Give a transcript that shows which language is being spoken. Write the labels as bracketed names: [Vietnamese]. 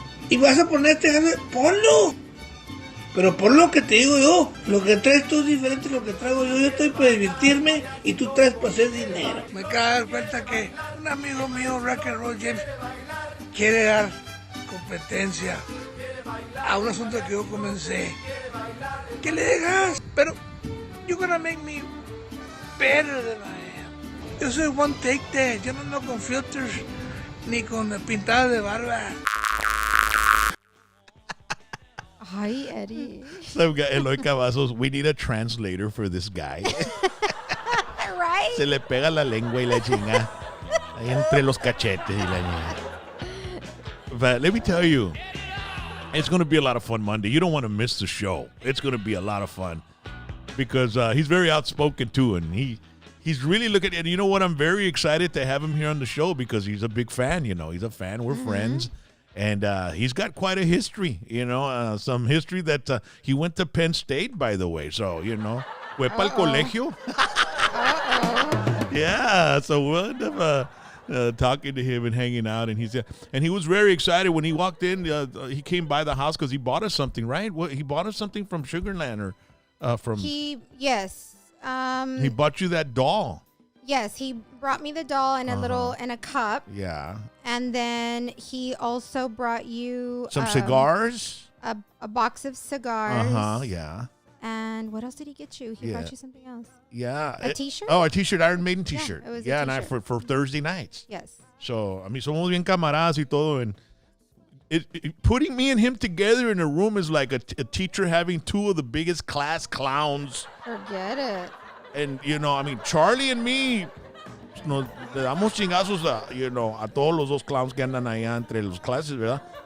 [Spanish] Y vas a ponerte, ponlo. Pero por lo que te digo yo, lo que traes tú es diferente a lo que traigo yo. Yo estoy para divertirme y tú traes para hacer dinero. Me acabo de dar cuenta que un amigo mío, RocknRollJames, quiere dar competencia a un asunto que yo comencé. ¿Qué le dejas? Pero, [English] you're gonna make me better than I am. [Spanish] Yo soy [English] one take that. [Spanish] Yo no ando con filters ni con pintadas de barba. Ay, Eddie. [English] Some guy, Eloy Cavazos, we need a translator for this guy. Right? [Spanish] Se le pega la lengua y la chinga. Ahí entre los cachetes y la chinga. [English] But let me tell you, it's going to be a lot of fun Monday. You don't want to miss the show. It's going to be a lot of fun because he's very outspoken too, and he's really looking. And you know what? I'm very excited to have him here on the show because he's a big fan. You know, he's a fan. We're friends. And he's got quite a history, some history that he went to Penn State, by the way. So, [Spanish] fue para el colegio. [English] Yeah, so we'll end up talking to him and hanging out. And he was very excited when he walked in. He came by the house because he bought us something, right? He bought us something from Sugarland or from. Yes. He bought you that doll. Yes, he brought me the doll and a cup. Yeah. And then he also brought you Some cigars. A box of cigars. Yeah. And what else did he get you? He brought you something else. Yeah. A t-shirt? Oh, a t-shirt, Iron Maiden t-shirt. Yeah, it was a and t-shirt. for Thursday nights. Yes. [Spanish] So, somos bien camaradas y todo. [English] And putting me and him together in a room is like a teacher having two of the biggest class clowns. Forget it. [Spanish] And, Charlie and me, nos le damos chingazos a todos los dos clowns que andan allá entre los clases, ¿verdad?